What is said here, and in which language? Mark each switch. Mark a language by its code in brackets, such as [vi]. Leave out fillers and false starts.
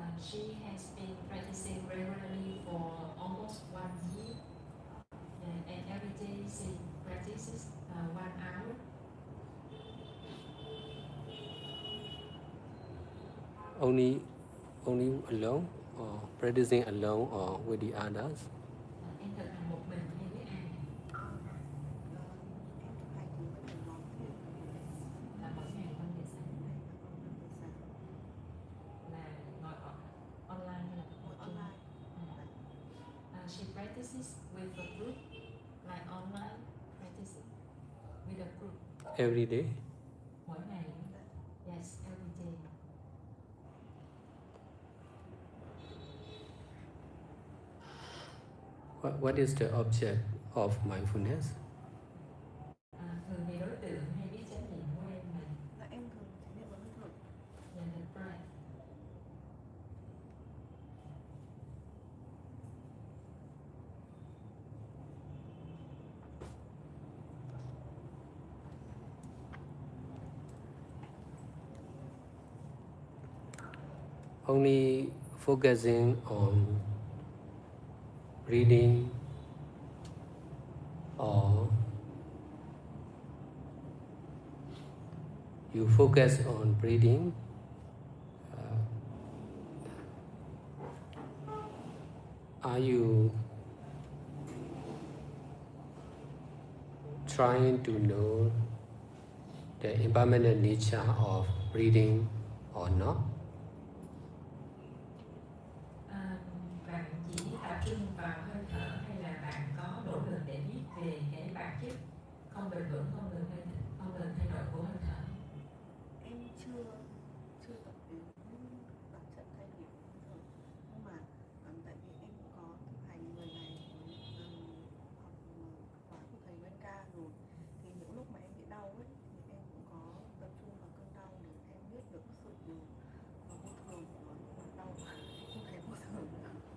[en] She has been practicing regularly for almost 1 year, and every day she practices 1 hour. Only alone, or practicing alone, or with the others? [vi] Em thực hành một mình hay với ai? Là mỗi ngày 5 giờ sáng. Là ngồi online hay là online? [en] She practices with a group, like online practicing with a group. Every day? [vi] Mỗi ngày. [en] Yes, every day. What is the object of mindfulness? [vi] Thường thì đối tượng hay biết chánh niệm của em là Em thường chánh niệm vào hơi thở. [en] the breath. Only focusing on breathing, or you focus on breathing, are you trying to know the impermanent nature of breathing or not? [vi] Bạn chỉ tập trung vào hơi thở hay là bạn có nỗ lực để biết về cái bản chất không bền vững, không ngừng thay đổi của hơi thở? Em chưa tập đến bản chất thay đổi của hơi thở, nhưng mà tại vì em cũng có thực hành 10 ngày với học khóa của thầy Wenca rồi, thì những lúc mà em bị đau ấy thì em cũng có tập trung vào cơn đau để em biết được sự vô thường của nó, nhưng mà đau quá không thấy vô thường nữa.